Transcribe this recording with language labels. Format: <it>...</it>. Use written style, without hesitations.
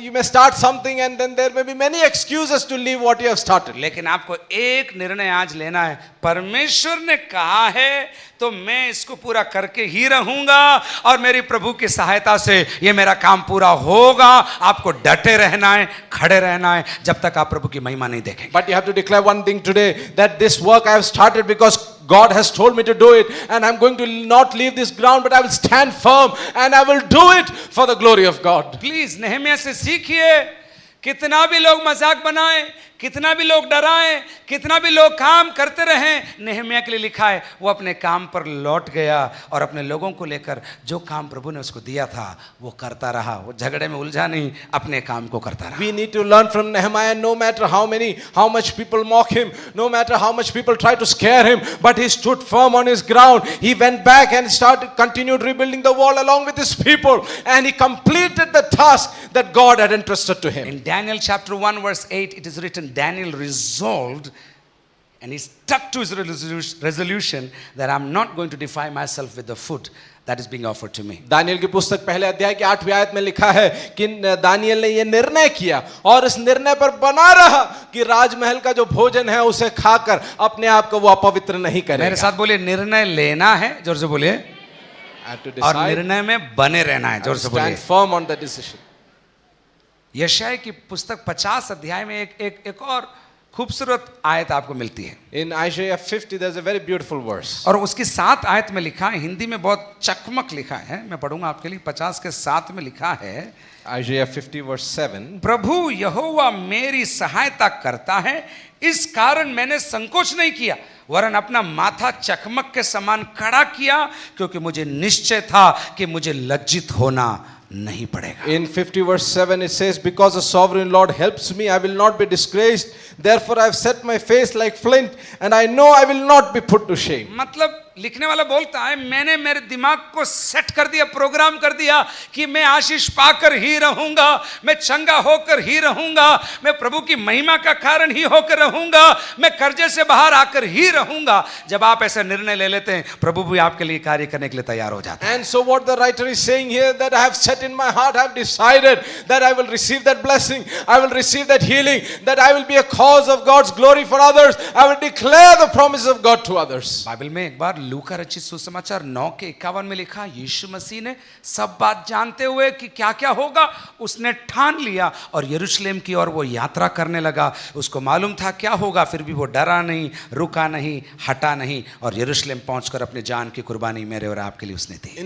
<en>You may start something and then there may be many excuses to leave what you have started.</en> <hi>लेकिन आपको एक निर्णय आज लेना है, परमेश्वर ने कहा है तो मैं इसको पूरा करके ही रहूंगा और मेरी प्रभु की सहायता से ये मेरा काम पूरा होगा। आपको डटे रहना है, खड़े रहना है, जब तक आप प्रभु की महिमा नहीं देखेंगे।</hi> <en>But you have to declare one thing today, that this work I have started because God has told me to do it, and I'm going to not leave this ground, but I will stand firm and I will do it for the glory of God.</en> <hi>Please Nehemiah से सीखिए, कितना भी लोग मजाक बनाएं, कितना भी लोग डराएं, कितना भी लोग काम करते रहें, नेहमिया के लिए लिखा है वो अपने काम पर लौट गया और अपने लोगों को लेकर जो काम प्रभु ने उसको दिया था वो करता रहा। वो झगड़े में उलझा नहीं, अपने काम को करता रहा।</hi> <en>We need to learn from Nehemiah. No matter how much people mock him, no matter how much people try to scare him, but he stood firm on his ground. He went back and continued rebuilding the wall along with his people, and he completed the task that God had entrusted to him. In Daniel chapter 1 verse 8 it is written, Daniel resolved and he stuck to his resolution that I'm not going to defile myself with the food that is being offered to me.</en> <hi>Daniel की पुस्तक पहले अध्याय की 8वीं आयत में लिखा है कि दानियल ने यह निर्णय किया और इस निर्णय पर बना रहा कि राजमहल का जो भोजन है उसे खाकर अपने आप को वो अपवित्र नहीं करेगा। मेरे साथ बोलिए, निर्णय लेना है, जोर से बोलिए,</hi> <en>I have to</en> <hi>और</hi> <en>decide,</en> <hi>निर्णय में बने रहना है, जोर से बोलिए।</hi> <en>stand firm on the decision.</en> <hi>यशायाह की पुस्तक 50 अध्याय में एक और खूबसूरत आयत आपको मिलती है।</hi> <en>In Isaiah 50 there's a very beautiful verse.</en> <hi>और उसकी 7 आयत में लिखा है, हिंदी में बहुत चकमक लिखा है, मैं पढ़ूंगा आपके लिए। 50 के 7 में लिखा है,</hi> <en>Isaiah 50 verse 7.</en> <hi>प्रभु यहोवा मेरी सहायता करता है, इस कारण मैंने संकोच नहीं किया, वरन अपना माथा चकमक के समान खड़ा किया, क्योंकि मुझे निश्चय था कि मुझे लज्जित होना नहीं पड़ेगा।</hi> <en>In 50 verse 7 it says, because the sovereign Lord helps me, I will not be disgraced. Therefore I have set my face like flint, and I know I will not be put to shame.</en> <hi>मतलब लिखने वाला बोलता है, मैंने मेरे दिमाग को set कर दिया, प्रोग्राम कर दिया कि मैं आशीष पाकर ही रहूंगा, मैं चंगा होकर ही रहूंगा, मैं प्रभु की महिमा का कारण ही होकर रहूंगा, मैं कर्जे से बाहर आकर ही रहूंगा। जब आप ऐसा निर्णय ले लेते हैं, प्रभु भी आपके लिए कार्य करने के लिए तैयार हो जाता है।</hi> <en>And so what the writer is saying here, that I have set in my heart, I have decided that I will receive that blessing, I will receive that healing, that I will be a cause of God's glory for others, I will declare the promise of God to others.</en> <hi>Bible में एक बार लूका रचित सुसमाचार 9 के 51 में लिखा, यीशु मसीह ने सब बात जानते हुए कि क्या क्या होगा, उसने ठान लिया और यरूशलेम की ओर वो यात्रा करने लगा। उसको मालूम था क्या होगा, फिर भी वो डरा नहीं, रुका नहीं, हटा नहीं, और यरूशलेम पहुंचकर अपने जान की कुर्बानी मेरे और आपके लिए उसने दी।</hi>